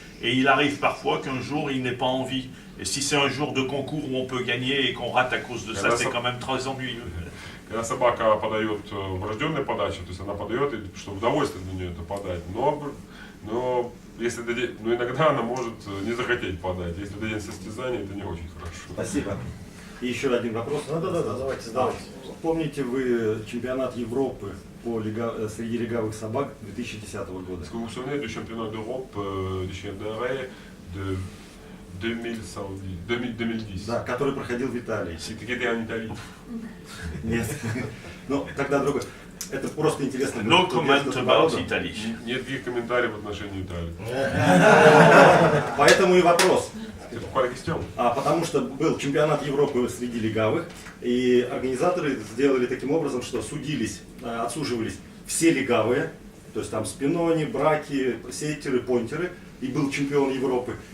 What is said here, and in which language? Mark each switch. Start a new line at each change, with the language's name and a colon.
French: Et il arrive parfois qu'un jour, ils n'aient pas envie. Et si c'est un jour de concours où on peut gagner et qu'on rate à cause de ça, c'est quand même très ennuyeux.
Russian: когда собака подает врожденную подачу, то есть она подает, что удовольствие для нее это подать, но если но иногда она может не захотеть подать. Если дадим состязание, это не очень хорошо. Спасибо. И еще один вопрос. Давайте, давайте. Помните вы чемпионат Европы среди легавых собак 2010 года?
French: Est-ce que vous vous souvenez du championnat d'Europe du chien d'arrêt de 2010?
Russian: Да, который проходил в Италии.
French: C'était en Italie.
Russian: Нет. Ну, тогда другой. Это просто интересно.
English: No comment about Italy.
Russian: Никаких комментариев в отношении Италии. Поэтому и вопрос. Потому что был чемпионат Европы среди легавых, и организаторы сделали таким образом, что отсуживались все легавые, то есть там спинони, браки, сеттеры, понтеры, и был чемпион Европы.